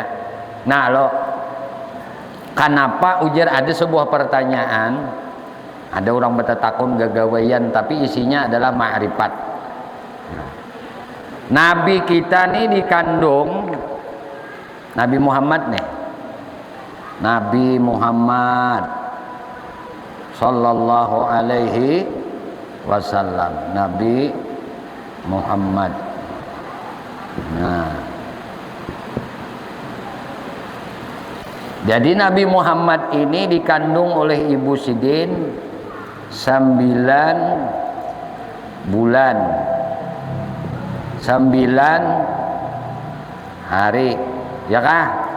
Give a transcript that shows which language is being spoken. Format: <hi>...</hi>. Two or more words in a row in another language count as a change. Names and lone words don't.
<bjn>Nah lo, kenapa ujar ada sebuah pertanyaan? Ada orang bertakun gagawayan tapi isinya adalah ma'rifat. Nabi kita nih dikandung Nabi Muhammad nih, Nabi Muhammad</bjn> <ar>صلى الله عليه وسلم,</ar> <bjn>Nabi Muhammad. Nah, jadi Nabi Muhammad ini dikandung oleh Ibu Sidin 9 bulan 9 hari, ya kah?</bjn>